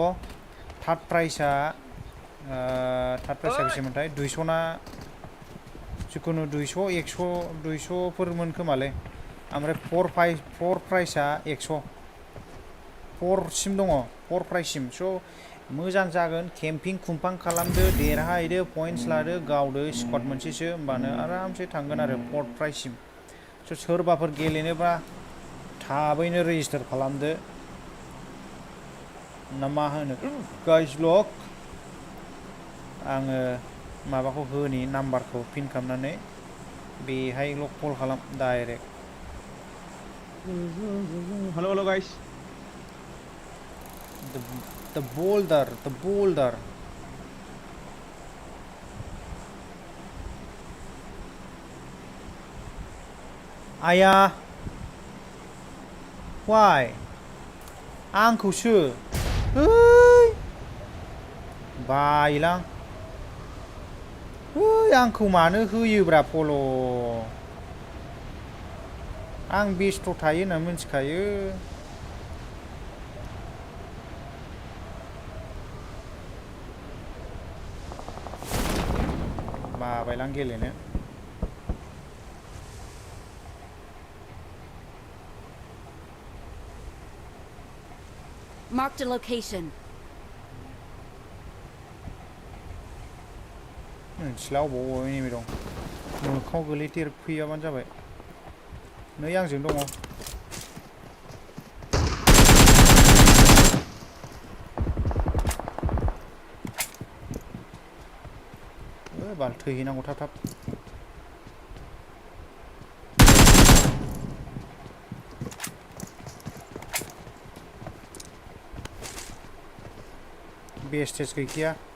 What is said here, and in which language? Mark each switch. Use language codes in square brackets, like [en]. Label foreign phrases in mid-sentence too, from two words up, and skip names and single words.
[en] third prize [brx] बेसेमोनथाय 200 ना जिखुनु 200 100 200फोरमोन खोमालै ओमफ्राय [en] first prize [brx] 100 4 सिम दङ 4 प्राइससिम स' मोजां जागोन केम्पिं खुम्पां खालामदो देरहाहैदो पइन्टस लादो गावदो स्क्वाड मोनसेसो होमबानो आरामसे थांगोन आरो 4 प्राइससिम स' सोरबाफोर गेलेनोबा थाबैनो रेजिस्टार खालामदो ना मा होनो गाइस ब्लग आङो माबाखौ होनि नाम्बारखौ पिन खालामनानै बेहायल' कल खालाम डाइरेक्ट [en] hello guys the boulder [brx] आया why आंखौसो बायोलां आंखौ मानो होयोब्रा फल' आं बेस्थ' थायो होनना मिथिखायो बाबायलां गेलेनो [en] Marked a location. [brx] मिथिला अबाव एनिमि दं मोखाङाव गोलैदेरफैयाबानो जाबाय नै आंजों दङ बाल थैहैनांगौ थाब बे स्टेज गैखाया